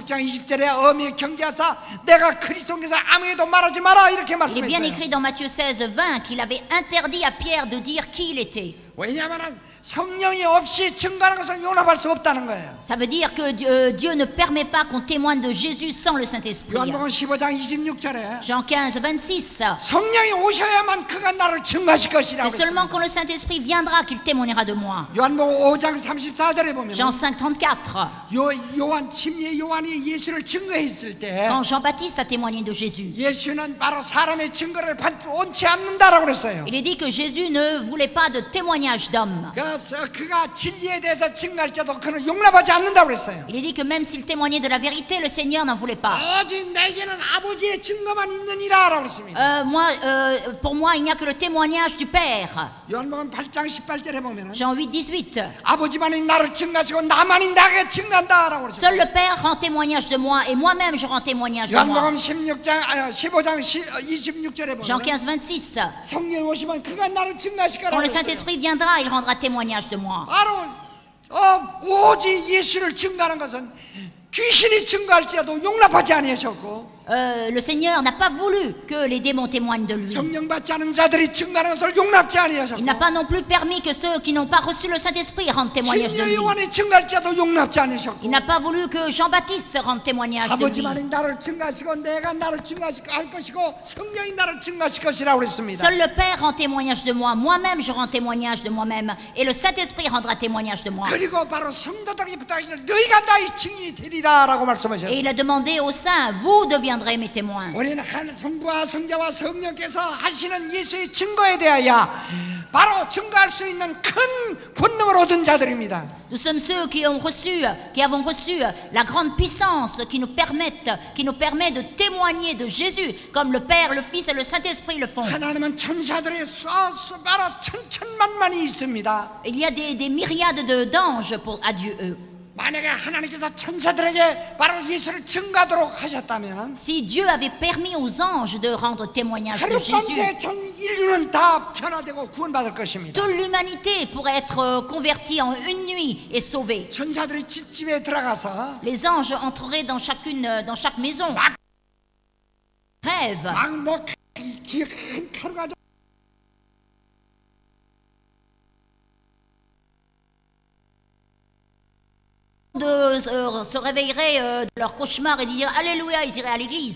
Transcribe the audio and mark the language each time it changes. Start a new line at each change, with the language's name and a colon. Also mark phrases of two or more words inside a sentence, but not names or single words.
Korean: 16장 20절에 엄히 경계하사 내가 그리스도인 것을 아무에도 말하지 마라 이렇게
French: Il est bien
Korean: 말씀했어요.
French: écrit dans Matthieu 16, 20 qu'il avait interdit à Pierre de dire qui il était.
Korean: 왜냐하면 성령이 없이 증거하는 것을 용납할 수 없다는 거예요.
French: Ça veut dire que Dieu ne permet pas qu'on témoigne de Jésus sans le Saint-Esprit.
Korean: 요한복음 15장 26절에
French: Jean 15, 26.
Korean: 성령이 오셔야만 그가 나를 증거하실 것이라고
French: C'est seulement
Korean: 했습니다.
French: quand le Saint-Esprit viendra qu'il témoignera de moi.
Korean: 요한복음 5장 34절에 보면
French: Jean 5, 34.
Korean: 요한이 예수를 증거했을 때
French: Quand Jean-Baptiste a témoigné de Jésus,
Korean: 예수는 바로 사람의 증거를 원치 않는다라고 그랬어요.
French: il est dit que Jésus ne voulait pas de témoignage d'homme.
Korean: 그가 진리에 대해서 증거할지라도 그는 용납하지 않는다고 그랬어요.
French: Il est dit que même s'il témoignait de la vérité, le Seigneur n'en voulait pas.
Korean: 오직 내게는 아버지의 증거만 있느니라라고 그랬습니다.
French: Pour moi, il n'y a que le témoignage du Père.
Korean: 요한복음 8장 18절에 보면은
French: Jean 8, 18.
Korean: 아버지만이 나를 증거하시고 나만이 나에게 증거한다라고
French: Seul
Korean: 그랬어요.
French: le Père rend témoignage de moi et moi-même je rends témoignage de moi.
Korean: 요한복음 15장 26절에
French: Jean
Korean: 보면
French: 15, 26.
Korean: 성령 오시면 그가 나를 증거하실
French: Quand
Korean: 거라고
French: le
Korean: 그랬어요.
French: Saint-Esprit viendra, il rendra témoignage de moi.
Korean: 바로 오직 예수를 증거하는 것은 귀신이 증거할지라도 용납하지 아니하셨고
French: Le Seigneur n'a pas voulu que les démons témoignent de lui.
Korean: 성령 받지 않은 자들이 증거하는 것을 용납지 아니하셨고
French: Il n'a pas non plus permis que ceux qui n'ont pas reçu le Saint-Esprit rendent témoignage de
Korean: 진리의
French: lui.
Korean: 요한이 증거할지라도 용납지 않으셨고
French: Il n'a pas voulu que Jean-Baptiste rende témoignage de lui.
Korean: 아버지만이 나를 증거하시고 내가 나를 증거할 것이고 성령이 나를 증거하실 것이라고 그랬습니다.
French: Seul le Père rend témoignage de moi. Moi-même, je rends témoignage de moi-même. Et le Saint-Esprit rendra témoignage de moi.
Korean: 그리고 바로 성도들에게 부탁하기를 너희가 나의 증인이 되리라라고
French: Et
Korean: 말씀하셨어요.
French: il a demandé aux saints, vous deviendrez mes témoins.
Korean: 우리는 성부와 성자와 성령께서 하시는 예수의 증거에 대하여 바로 증거할 수 있는 큰 권능을 얻은 자들입니다.
French: Nous sommes ceux qui avons reçu la grande puissance qui nous permet de témoigner de Jésus, comme le Père, le Fils et le Saint-Esprit le font.
Korean: 하나님은 천사들의 바로 천천만만이 있습니다.
French: Il y a des myriades d'anges à Dieu.
Korean: 만약에 하나님께서 천사들에게 바로 예수를 증거하도록 하셨다면
French: Si Dieu avait permis aux anges de rendre témoignage de Jésus,
Korean: 하룻밤새 전 인류는 다 변화되고 구원받을 것입니다.
French: toute l'humanité pourrait être convertie en une nuit et sauvée.
Korean: 천사들이 집집에 들어가서
French: Les anges entreraient dans chaque maison. Rêve. 막너 칼 가져 Se réveilleraient de leur cauchemar et dire Alléluia, ils iraient à l'église.